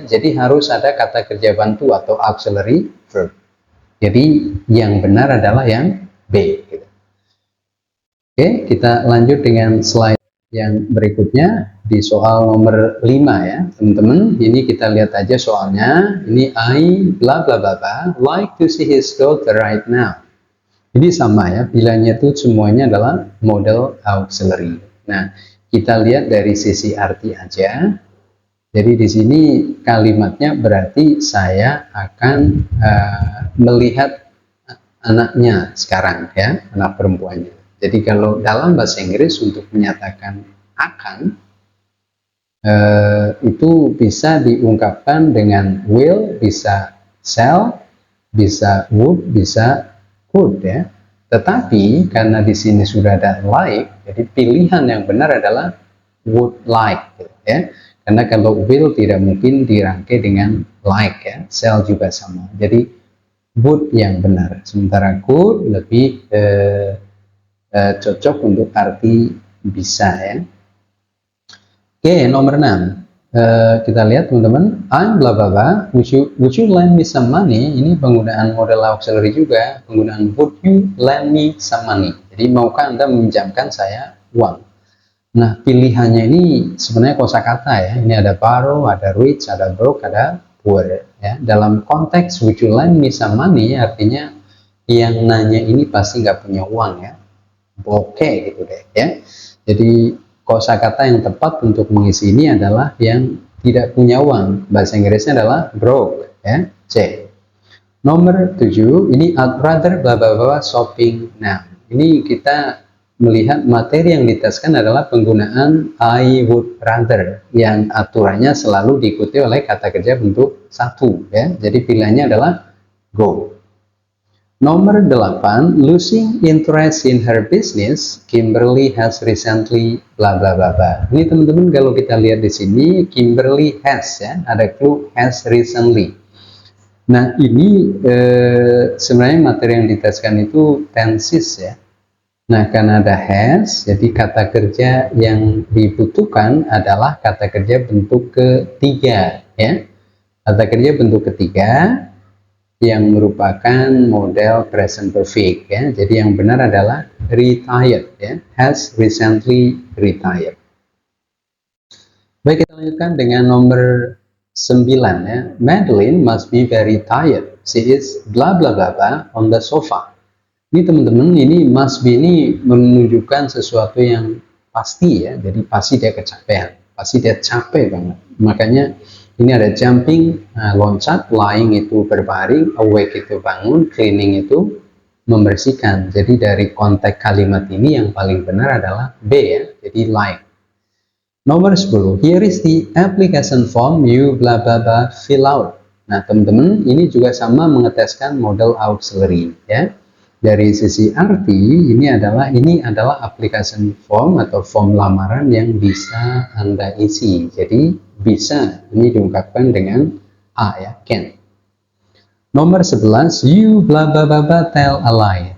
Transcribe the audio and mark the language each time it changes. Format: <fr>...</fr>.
<id>Jadi harus ada kata kerja bantu atau auxiliary verb. Jadi yang benar adalah yang B. Gitu. Oke, kita lanjut dengan slide yang berikutnya di soal nomor 5 ya teman-teman. Ini kita lihat aja soalnya.</id> <en>Ini I bla bla bla bla like to see his daughter right now.</en> <id>Ini sama ya, pilihannya itu semuanya adalah modal auxiliary. Nah, kita lihat dari sisi arti aja. Jadi di sini kalimatnya berarti saya akan melihat anaknya sekarang ya, anak perempuannya. Jadi kalau dalam bahasa Inggris untuk menyatakan akan itu bisa diungkapkan dengan will, bisa shall, bisa would, bisa could ya. Tetapi karena di sini sudah ada like, jadi pilihan yang benar adalah would like gitu, ya. Karena kalau will tidak mungkin dirangkai dengan like ya, shall juga sama. Jadi would yang benar. Sementara could lebih cocok untuk arti bisa ya. Oke, nomor 6. Kita lihat teman-teman,</id> <en>I'm bla bla bla, would you lend me some money?</en> <id>Ini penggunaan model auxiliary juga, penggunaan</id> <en>would you lend me some money.</en> <id>Jadi maukah Anda meminjamkan saya uang? Nah, pilihannya ini sebenarnya kosakata ya. Ini ada borrow, ada rich, ada broke, ada poor ya. Dalam konteks</id> <en>would you lend me some money</en> <id>artinya yang nanya ini pasti nggak punya uang ya. Bokeh gitu deh ya. Jadi kosakata yang tepat untuk mengisi ini adalah yang tidak punya uang. Bahasa Inggrisnya adalah broke ya. C. Nomor 7, ini</id> <en>I'd rather bla bla bla shopping now.</en> <id>Ini kita melihat materi yang diteskan adalah penggunaan I would rather yang aturannya selalu diikuti oleh kata kerja bentuk satu ya. Jadi pilihannya adalah go.</id> <en>Nomor 8, losing interest in her business, Kimberly has recently bla bla bla bla.</en> <id>Ini teman-teman kalau kita lihat di sini</id> <en>Kimberly has</en> <id>ya, ada clue has recently. Nah, ini sebenarnya materi yang diteskan itu tenses ya. Nah, karena ada has, jadi kata kerja yang dibutuhkan adalah kata kerja bentuk ketiga ya. Kata kerja bentuk ketiga yang merupakan model present perfect ya. Jadi yang benar adalah retired ya,</id> <en>has recently retired.</en> <id>Baik, kita lanjutkan dengan nomor 9 ya.</id> <en>Madeline must be very tired. She is bla bla bla bla on the sofa.</en> <id>Ini teman-teman, ini must be ini menunjukkan sesuatu yang pasti ya. Jadi pasti dia kecapean, pasti dia capek banget. Makanya ini ada jumping, loncat, lying itu berbaring, awake itu bangun, cleaning itu membersihkan. Jadi dari konteks kalimat ini yang paling benar adalah B ya, jadi lying.</id> <en>Nomor 10, here is the application form you bla bla bla fill out.</en> <id>Nah teman-teman, ini juga sama mengeteskan model auxiliary ya. Dari sisi arti, ini adalah application form atau form lamaran yang bisa Anda isi. Jadi bisa ini diungkapkan dengan A ya, can.</id> <en>Nomor 11, you bla bla bla bla tell a lie.</en>